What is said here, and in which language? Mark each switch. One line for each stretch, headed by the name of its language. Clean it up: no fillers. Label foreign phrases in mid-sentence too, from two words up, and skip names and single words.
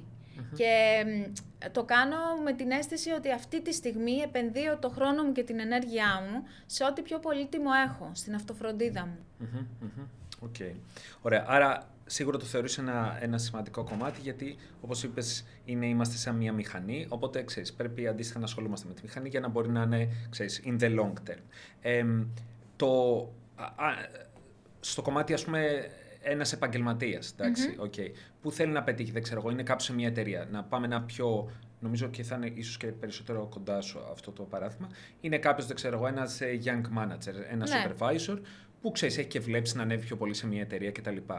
Greek: Και το κάνω με την αίσθηση ότι αυτή τη στιγμή επενδύω το χρόνο μου και την ενέργειά μου σε ό,τι πιο πολύτιμο έχω, στην αυτοφροντίδα μου. Οκ. Ωραία. Άρα σίγουρα το θεωρείς ένα σημαντικό κομμάτι, γιατί όπως είπες είμαστε σαν μια μηχανή, οπότε ξέρεις, πρέπει αντίστοιχα να ασχολούμαστε με τη μηχανή για να μπορεί να είναι, ξέρεις,
English: in the long term.
Greek: Στο κομμάτι, ας πούμε, ένας επαγγελματίας, εντάξει, που θέλει να πετύχει, δεν ξέρω εγώ, είναι κάποιος σε μια εταιρεία, να πάμε ένα πιο, νομίζω και θα είναι ίσως και περισσότερο κοντά σου αυτό το παράδειγμα, είναι κάποιος, δεν ξέρω εγώ, ένας
English: young manager,
Greek: ένας supervisor, που ξέρεις, έχει και βλέπεις να ανέβει πιο πολύ σε μια εταιρεία κτλ.